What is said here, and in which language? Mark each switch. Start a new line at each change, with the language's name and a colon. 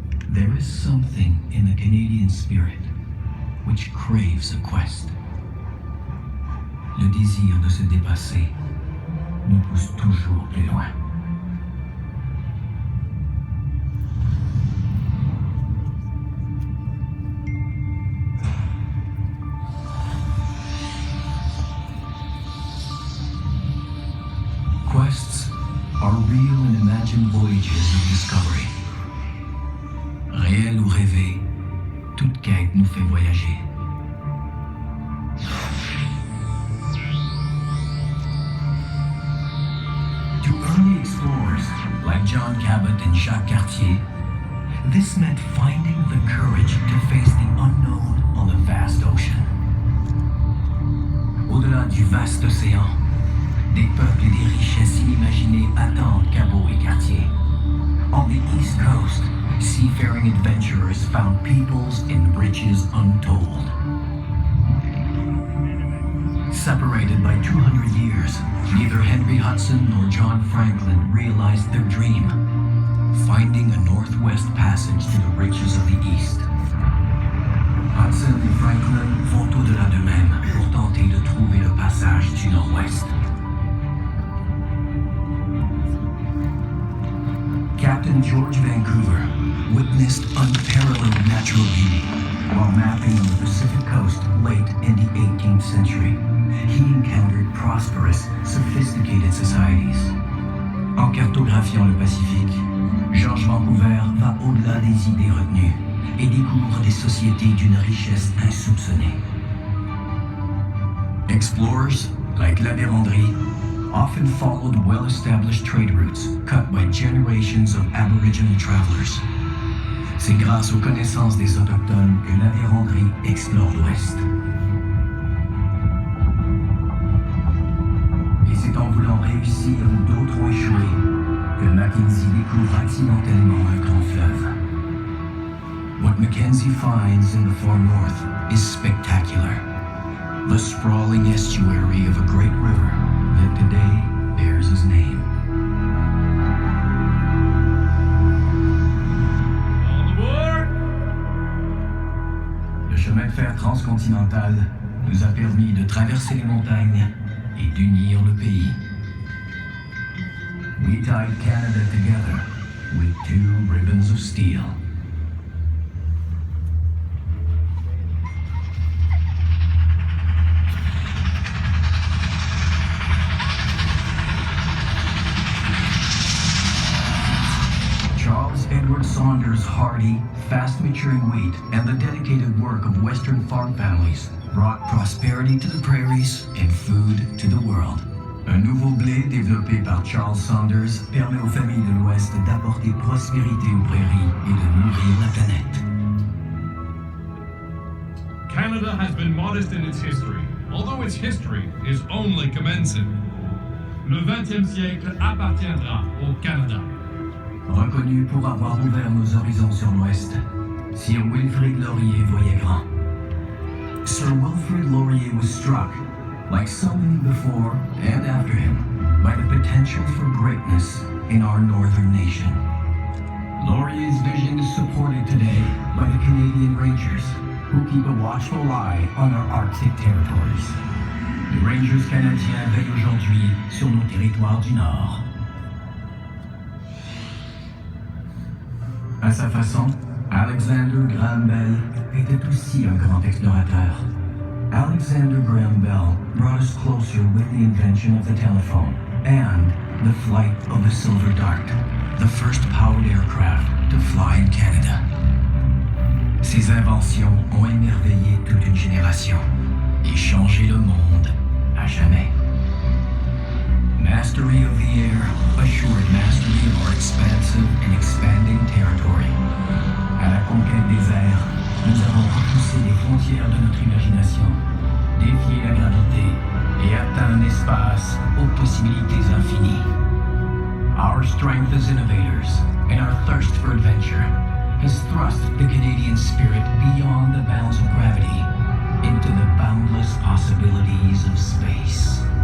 English: There is something in the Canadian spirit which craves a quest.
French: Le désir de se dépasser nous pousse toujours plus loin.
English: Quests are real and imagined voyages of discovery.
French: Réel ou rêvé, toute quête nous fait voyager.
English: To early explorers like John Cabot and Jacques Cartier, this meant finding the courage to face the unknown on the vast ocean.
French: Au-delà du vaste océan, des peuples et des richesses inimaginées attendent Cabot et Cartier.
English: On the East Coast, seafaring adventurers found peoples and riches untold. Separated by 200 years, neither Henry Hudson nor John Franklin realized their dream, finding a northwest passage to the riches of the East.
French: Hudson et Franklin vont au-delà d'eux-mêmes pour tenter de trouver le passage du nord-ouest.
English: Captain George Vancouver witnessed unparalleled natural beauty while mapping on the Pacific coast late in the 18th century. He encountered prosperous, sophisticated societies.
French: En cartographiant le Pacifique, George Vancouver va au-delà des idées retenues et découvre des sociétés d'une richesse insoupçonnée. Explorers, like La Vérendrye, often followed well-established trade routes cut by generations of Aboriginal travelers. C'est grâce aux connaissances des Autochtones que La Vérendrye explore l'Ouest. Et c'est en voulant réussir où d'autres ont échoué que Mackenzie découvre accidentellement un grand fleuve.
English: What Mackenzie finds in the far north is spectacular. The sprawling estuary of a great river that today bears his name. All aboard!
French: Le chemin de fer transcontinental nous a permis de traverser les montagnes et d'unir le pays.
English: We tied Canada together with 2 ribbons of steel. Charles Edward Saunders' hardy, fast-maturing wheat and the dedicated work of Western farm families brought prosperity to the prairies and food to the world.
French: Un nouveau blé développé par Charles Saunders permet aux familles de l'Ouest d'apporter prospérité aux prairies et de nourrir la planète.
English: Canada has been modest in its history, although its history is only commencing.
French: Le 20e siècle appartiendra au Canada. Reconnu pour avoir ouvert nos horizons sur l'Ouest, Sir Wilfrid Laurier voyait grand.
English: Sir Wilfrid Laurier was struck, like so many before and after him, by the potential for greatness in our northern nation. Laurier's vision is supported today by the Canadian Rangers, who keep a watchful eye on our Arctic territories.
French: Les Rangers canadiens veillent aujourd'hui sur nos territoires du Nord. À sa façon, Alexander Graham Bell était aussi un grand explorateur.
English: Alexander Graham Bell brought us closer with the invention of the telephone and the flight of the Silver Dart, the first powered aircraft to fly in Canada.
French: Ces inventions ont émerveillé toute une génération et changé le monde à jamais.
English: Mastery of the air assured mastery of our expansive and expanding territory.
French: À la conquête des airs, nous avons repoussé les frontières de notre imagination, défié la gravité et atteint un espace aux possibilités infinies.
English: Our strength as innovators and our thirst for adventure has thrust the Canadian spirit beyond the bounds of gravity into the boundless possibilities of space.